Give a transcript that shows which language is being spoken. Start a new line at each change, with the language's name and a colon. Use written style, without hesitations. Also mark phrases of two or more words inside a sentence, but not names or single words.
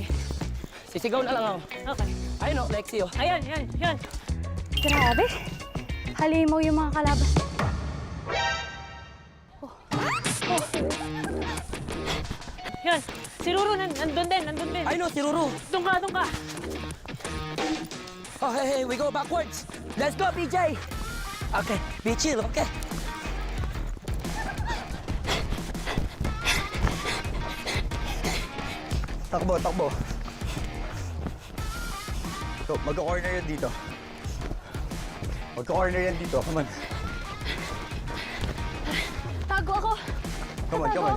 Filipino: Sisigaw na lang ako. Okay. Ayun o, Lexi o. Ayan, yan, yan. Grabe. Halimaw yung mga kalaban. Yan. Si Ruru, nandun din, nandun din. Ayun o, si Ruru. Doon ka, doon ka.
English: Oh, hey, we go backwards. Let's go, PJ. Okay, be chill, okay?
Filipino: Takbo, takbo. So, magka-corner yan dito. Magka-corner yan dito.
English: Come on.
Filipino: Tago ako.
English: Come on, come on.